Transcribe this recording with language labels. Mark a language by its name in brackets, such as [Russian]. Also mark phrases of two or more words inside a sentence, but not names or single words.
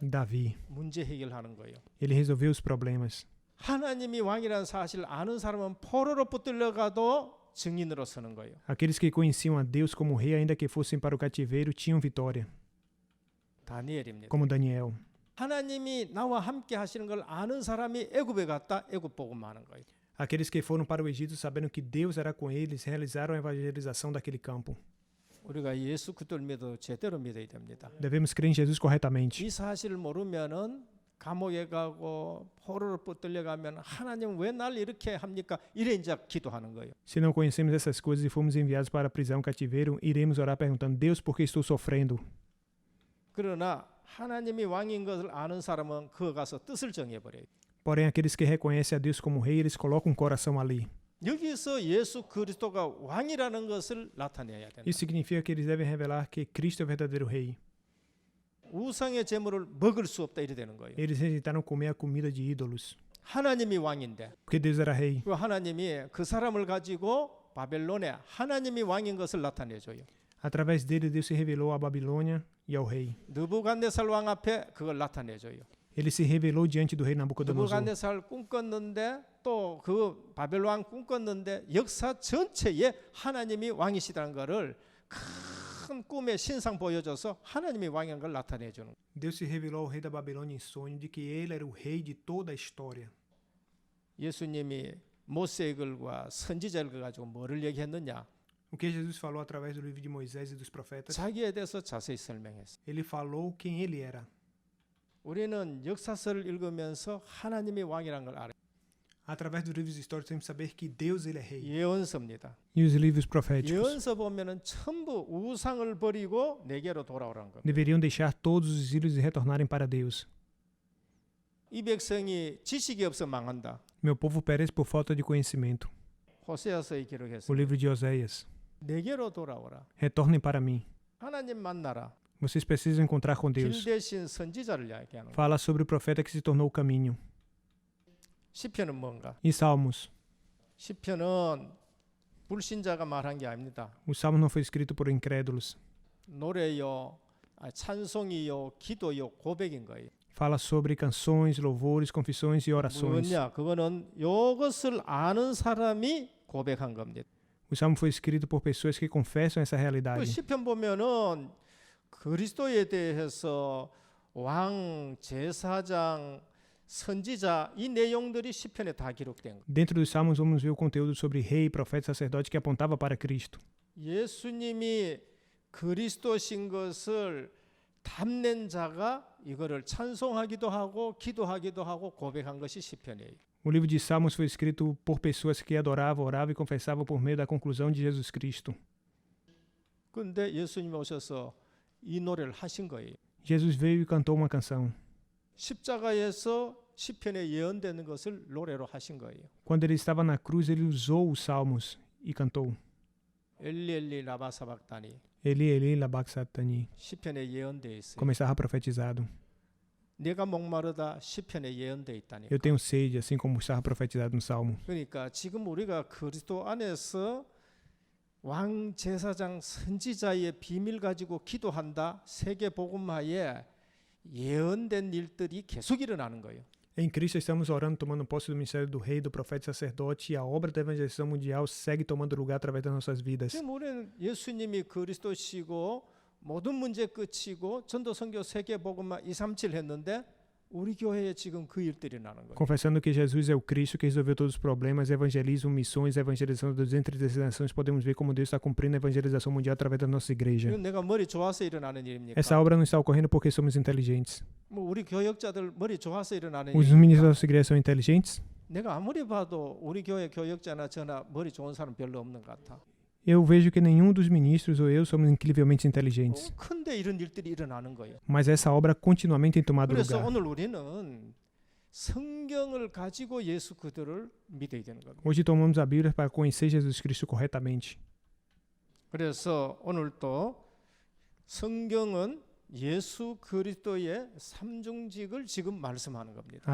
[Portuguese] Davi. [Korean] 문제 해결하는 거예요. [Portuguese] Ele resolveu os problemas. [Korean] 하나님이 왕이라는 사실을 아는 사람은 포로로 붙들려가도 증인으로 서는 거예요. [Portuguese] Aqueles que conheciam a Deus como rei, ainda que fossem para o cativeiro, tinham vitória, [Korean] 다니엘입니다. [Portuguese] como Daniel. [Korean] 하나님이 나와 함께 하시는 걸 아는 사람이 애굽에 갔다 애굽 복음하는 거예요. [Portuguese] Aqueles que foram para o Egito sabendo que Deus era com eles, realizaram a evangelização daquele campo. [Korean] 우리가 예수 그리스도를 믿어 제대로 믿어야 됩니다. [Portuguese] Devemos crer em Jesus corretamente. [Korean] 이 사실을 모르면은 감옥에 가고 포로로 붙들려가면 하나님 왜 날 이렇게 합니까? 이래 이제 기도하는 거예요. [Portuguese] Se não conhecemos essas coisas e fomos enviados para a prisão, cativeiro, iremos orar perguntando: Deus, por que estou sofrendo? [Korean] 그러나 하나님이 왕인 것을 아는 사람은 그거 가서 뜻을 정해버려요. [Portuguese] Porém, aqueles que reconhecem a Deus como rei, eles colocam o coração ali. [Korean] 여기서 예수 그리스도가 왕이라는 것을 나타내야 된다. [Portuguese] Isso significa que eles devem revelar que Cristo é o verdadeiro rei. [Korean] 우상의 제물을 먹을 수 없다 이래 되는 거예요. [Portuguese] Eles rejeitaram comer a comida de ídolos, [Korean] 하나님이 왕인데 [Portuguese] porque Deus era rei. [Korean] 그 하나님이 그 사람을 가지고 바벨론에 하나님이 왕인 것을 나타내줘요. [Portuguese] Através dele, Deus se revelou à Babilônia e ao rei. [Korean] 느부갓네살 왕 앞에 그걸 나타내줘요. [Portuguese] Ele se revelou diante do rei Nabucodonosor. [Korean] 느부갓네살 꿈꿨는데 또 그 바벨 왕 꿈꿨는데 역사 전체에 하나님이 왕이시다는 것을 큰 꿈의 신상 보여줘서 하나님이 왕인 걸 나타내주는 거예요. [Portuguese] Deus se revelou ao rei da Babilônia em sonho de que ele era o rei de toda a história. [Korean] 예수님이 모세의 글과 선지자를 가지고 뭐를 얘기했느냐? [Portuguese] O que Jesus falou através do livro de Moisés e dos profetas, [Korean] 자기에 대해서 자세히 설명했어요. [Portuguese] ele falou quem ele era. [Korean] 우리는 역사서를 읽으면서 하나님이 왕이라는 걸 알아요. [Portuguese] Através dos livros históricos, temos que saber que Deus ele é rei. [Korean] 예언서입니다. [Portuguese] E os livros proféticos [Korean] 예언서 보면은 전부 우상을 버리고 내게로 돌아오라는 겁니다. [Portuguese] deveriam deixar todos os ídolos e retornarem para Deus. [Korean] 이 백성이 지식이 없어 망한다. [Portuguese] Meu povo perece por falta de conhecimento. [Korean] 호세아서에 [Portuguese] O [Korean] 기록했어요. [Portuguese] livro de Oséias. [Korean] 내게로 돌아오라. [Portuguese] Retornem para mim. [Korean] 하나님 만나라. [Portuguese] Vocês precisam encontrar com [Korean] 길 [Portuguese] Deus. [Korean] 대신 선지자를 이야기하는 거예요. [Portuguese] Fala sobre o profeta que se tornou o caminho. [Korean] 시편은 뭔가? [Portuguese] E Salmos. [Korean] 시편은 불신자가 말한 게 아닙니다. [Portuguese] O Salmo não foi escrito por incrédulos. [Korean] 노래요, 찬송이요, 기도요, 고백인 거예요. [Portuguese] Fala sobre canções, louvores, confissões e orações. [Korean] 뭐냐? 그거는 이것을 아는 사람이 고백한 겁니다. [Portuguese] O Salmo foi escrito por pessoas que confessam essa [Korean] 그 [Portuguese] realidade. [Korean] 시편 보면은 그리스도에 대해서 왕, 제사장, 선지자 이 내용들이 시편에 다 기록된 거예요. [Portuguese] Dentro dos Salmos vamos ver o conteúdo sobre rei, profeta e sacerdote que apontava para Cristo. [Korean] 예수님이 그리스도신 것을 담낸 자가 이거를 찬송하기도 하고 기도하기도 하고 고백한 것이 시편이에요. [Portuguese] O livro de Salmos foi escrito por pessoas que adoravam, oravam e confessavam por meio da conclusão de Jesus Cristo. [Korean] 그런데 예수님이 오셔서 이 노래를 하신 거예요. [Portuguese] Jesus veio e cantou uma canção. [Korean] 십자가에서 시편에 예언되는 것을 노래로 하신 거예요. [Portuguese] Quando ele estava na cruz, ele usou os Salmos e cantou. [Korean] 엘리 엘리 라마 사박다니 [Portuguese] Eli, Eli, labak satani. [Korean] 시편에 예언되어 있어요. [Portuguese] Como estava profetizado. [Korean] 내가 목마르다 시편에 예언되어 있다니까. [Portuguese] Eu tenho sede, assim como estava profetizado no Salmo. [Korean] 그러니까 지금 우리가 그리스도 안에서 왕 제사장 선지자의 비밀 가지고 기도한다. 세계 복음화에 예언된 일들이 계속 일어나는 거예요. [Portuguese] Em Cristo estamos orando, tomando posse do ministério do rei, do profeta e sacerdote, e a obra da evangelização mundial segue tomando lugar através das nossas vidas. [Korean] 지금 우리는 예수님이 그리스도시고 모든 문제 끝이고 전도 선교 세계 복음화 237 했는데 우리 교회에 지금 그 일들이 나는 거예요. [Portuguese] Confessando que Jesus é o Cristo que resolveu todos os problemas, evangelizam missões, evangelização das 236 nações, podemos ver como Deus está cumprindo a evangelização mundial através da nossa igreja. [Korean] 이건 내가 머리 좋아서 일어나는 일입니까? [Portuguese] Essa obra não está ocorrendo porque somos inteligentes. [Korean] 뭐 우리 교역자들 머리 좋아서 일어나는 [Portuguese] Os ministros da [Korean] 일입니까? [Portuguese] nossa igreja são inteligentes? [Korean] 내가 아무리 봐도 우리 교회 교역자나 저나 머리 좋은 사람 별로 없는 것 같아. [Portuguese] Eu vejo que nenhum dos ministros ou eu somos incrivelmente inteligentes. [Korean] 근데 이런 일들이 일어나는 거예요. [Portuguese] Mas essa obra continuamente tem tomado [Korean] 그래서 [Portuguese] lugar. [Korean] 오늘 우리는 성경을 가지고 예수 그들을 믿어야 되는 겁니다. [Portuguese] Hoje tomamos a Bíblia para conhecer Jesus Cristo corretamente. [Korean] 그래서 오늘 또 성경은 예수 그리스도의 삼중직을 지금 말씀하는 겁니다.